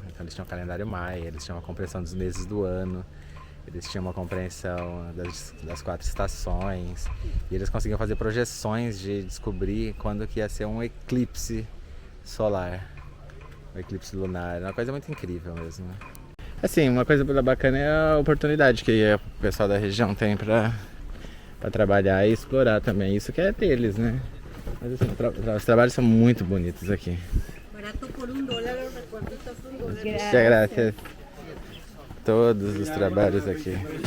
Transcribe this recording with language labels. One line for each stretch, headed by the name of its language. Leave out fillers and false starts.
Portuguese: Então eles tinham um calendário maia, eles tinham uma compreensão dos meses do ano, eles tinham uma compreensão das 4 estações, e eles conseguiam fazer projeções de descobrir quando que ia ser um eclipse solar, um eclipse lunar, uma coisa muito incrível mesmo. Assim, uma coisa bacana é a oportunidade que o pessoal da região tem para trabalhar e explorar também, isso que é deles, né? Mas assim, os trabalhos são muito bonitos aqui.
Spanish: Barato por $1, los recuerditos $1. Muchas gracias.
Portuguese: Todos os trabalhos aqui.